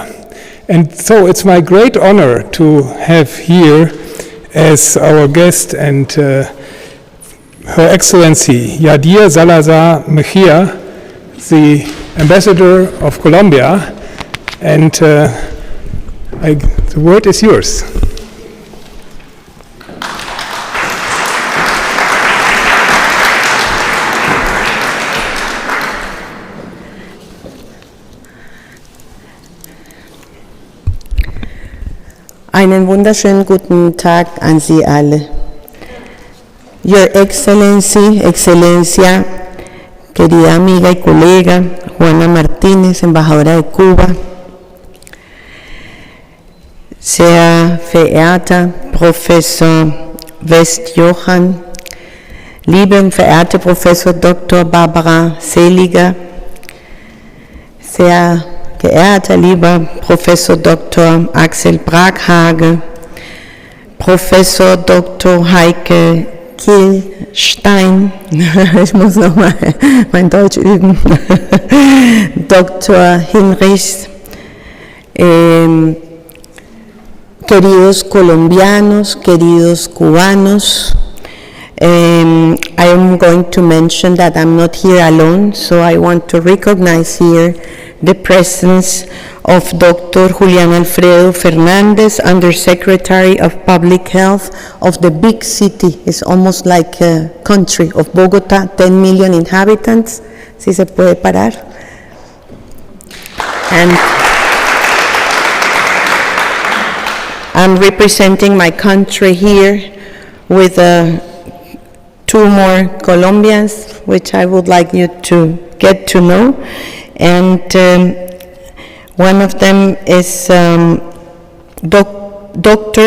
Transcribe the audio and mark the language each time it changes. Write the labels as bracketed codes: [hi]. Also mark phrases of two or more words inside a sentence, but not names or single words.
[en] And so it's my great honor to have here as our guest and Her Excellency Yadir Salazar Mejia, the Ambassador of Colombia, and the word is yours. [de] Einen wunderschönen guten Tag an Sie alle. [en] Your Excellency, [es] Excelencia, querida amiga y colega Juana Martínez, embajadora de Cuba, [de] sehr verehrter Professor West-Johann, liebe und verehrte Professor Dr. Barbara Seliger, sehr geehrter lieber Professor Dr. Axel Braghage, Professor Dr. Heike Kielstein, ich muss nochmal mein Deutsch üben, Dr. Hinrichs, [es] queridos colombianos, queridos cubanos, [en] I am going to mention that I'm not here alone, so I want to recognize here the presence of Dr. Julian Alfredo Fernandez, Undersecretary of Public Health of the big city. It's almost like a country of Bogota, 10 million inhabitants. [es] Si se puede parar. [en] And I'm representing my country here with two more Colombians, which I would like you to get to know. And one of them is Dr.